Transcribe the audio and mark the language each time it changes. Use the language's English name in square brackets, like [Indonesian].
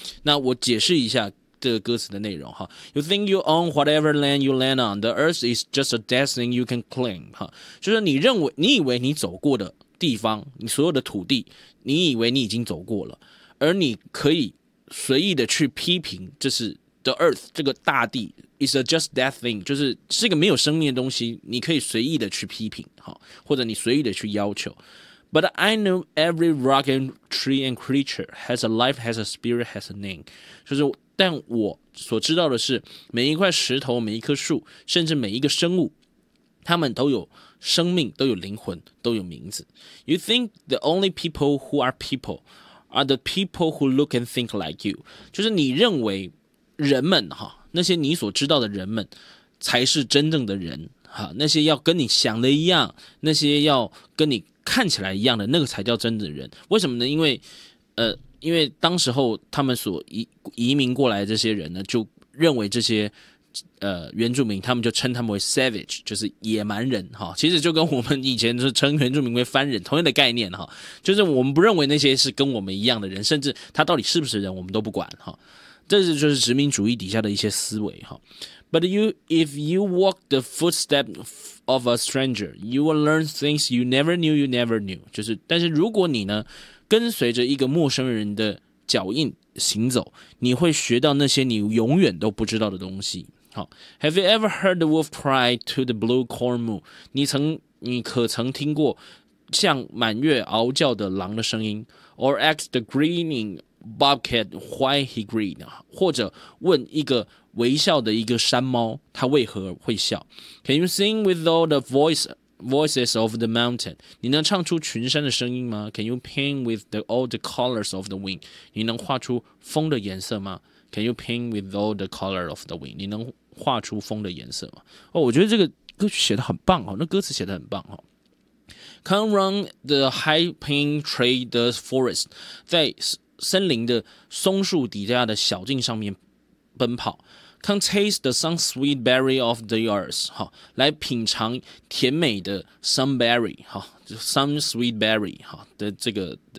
[Chinese] 那我解释一下这个歌词的内容哈。 [English] You think you own whatever land you land on, the earth is just a dead thing you can claim, [Chinese] 哈，就是你以为你走过的地方，你所有的土地，你以为你已经走过了，而你可以随意的去批评，这是 [English] The earth, [Chinese] 这个大地 [English] is a just that thing, [Chinese] 就是是一个没有生命的东西，你可以随意的去批评，或者你随意的去要求。 [English] But I know every rock and tree and creature has a life, has a spirit, has a name. [Chinese] 就是但我所知道的是，每一块石头，每一棵树，甚至每一个生物，他们都有生命，都有灵魂，都有名字。 [English] You think the only people who are people are the people who look and think like you. [Chinese] 就是你认为人们哈，那些你所知道的人们才是真正的人哈，那些要跟你想的一样，那些要跟你看起来一样的，那个才叫真的人。为什么呢？因为当时候他们所移民过来的这些人呢，就认为这些原住民，他们就称他们为 savage, 就是野蛮人哈。其实就跟我们以前就称原住民为番人同样的概念哈，就是我们不认为那些是跟我们一样的人，甚至他到底是不是人我们都不管哈。这是就是殖民主义底下的一些思维哈。 [English] But you, if you walk the footstep of a stranger, you will learn things you never knew you never knew. [Chinese] 就是但是如果你呢跟随着一个陌生人的脚印行走，你会学到那些你永远都不知道的东西。 [English] 好， Have you ever heard the wolf cry to the blue corn moon? [Chinese] 你可曾听过像满月嗷叫的狼的声音？ [English] Or ask the greening Bobcat, why he grin? [Chinese] 或者问一个微笑的一个山猫，他为何会笑？ [English] Can you sing with all the voices of the mountain? [Chinese] 你能唱出群山的声音吗？ [English] Can you paint with all the colors of the wind? [Chinese] 你能画出风的颜色吗？ [English] Can you paint with all the colors of the wind? [Chinese] 你能画出风的颜色吗？哦，我觉得这个歌曲写得很棒哦，那歌词写得很棒哦。 [English] Come run the high pine tree, the forest, [Chinese] 在森林的松树底下的小径上面奔跑 [English] ，Come taste the sun sweet berry of the earth， 哈， [Chinese] 来品尝甜美的 [English] sun berry， 哈 ，sun sweet berry， 哈的这个